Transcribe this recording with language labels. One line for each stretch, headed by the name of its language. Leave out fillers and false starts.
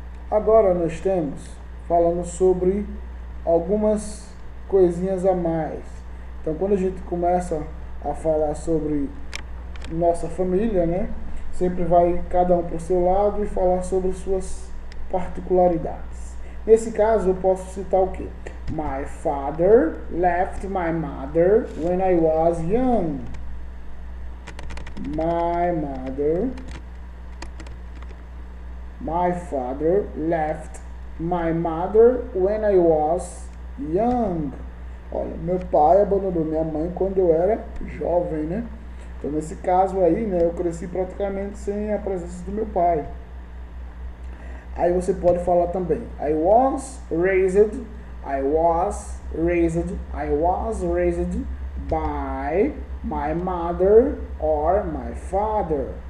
Portuguese: Agora nós temos falando sobre algumas coisinhas a mais. Então, quando a gente começa a falar sobre nossa família, né? Sempre vai cada um para o seu lado e falar sobre suas particularidades. Nesse caso, eu posso citar o quê?
English: My father left my mother when I was young. My father left my mother when I was young.
Portuguese: Olha, meu pai abandonou minha mãe quando eu era jovem, né? Então, nesse caso aí, né, eu cresci praticamente sem a presença do meu pai. Aí você pode falar também,
English: I was raised by my mother or my father.